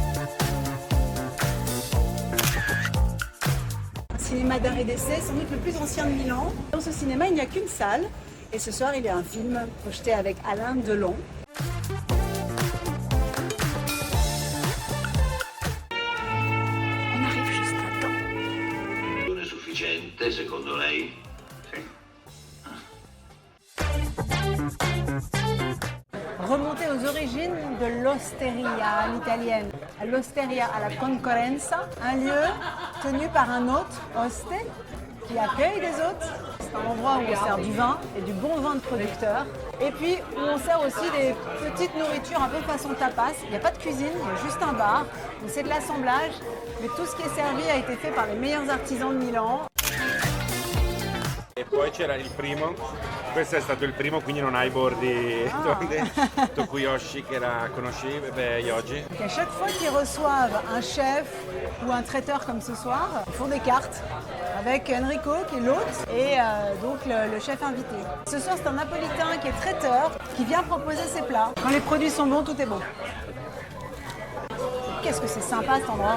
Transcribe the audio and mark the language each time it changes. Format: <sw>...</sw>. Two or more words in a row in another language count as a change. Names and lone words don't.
<fr>Un cinéma d'art et d'essai, sans doute le plus ancien de Milan. Dans ce cinéma, il n'y a qu'une salle. Et ce soir, il y a un film projeté avec Alain Delon. On arrive juste à temps.</fr> <it>Sufficiente, secondo lei? Sì.</it> <fr>Remonter aux origines de l'osteria à l'italienne. L'osteria à</fr> <it>la concorrenza,</it> <fr>un lieu tenu par un hôte, oste, qui accueille des hôtes. C'est un endroit où on sert du vin et du bon vin de producteur. Et puis où on sert aussi des petites nourritures un peu façon tapas. Il n'y a pas de cuisine, il y a juste un bar. Donc c'est de l'assemblage, mais tout ce qui est servi a été fait par les meilleurs artisans de Milan.</fr> <it>E poi c'era il primo, questo è stato il primo, quindi non ha i bordi tondi, Tokuyoshi che la conosci, Yoji.</it> <fr>Donc à chaque fois qu'ils reçoivent un chef ou un traiteur comme ce soir, ils font des cartes avec Enrico qui est l'hôte et donc le chef invité. Ce soir c'est un napolitain qui est traiteur qui vient proposer ses plats. Quand les produits sont bons, tout est bon. Qu'est-ce que c'est sympa cet endroit.</fr>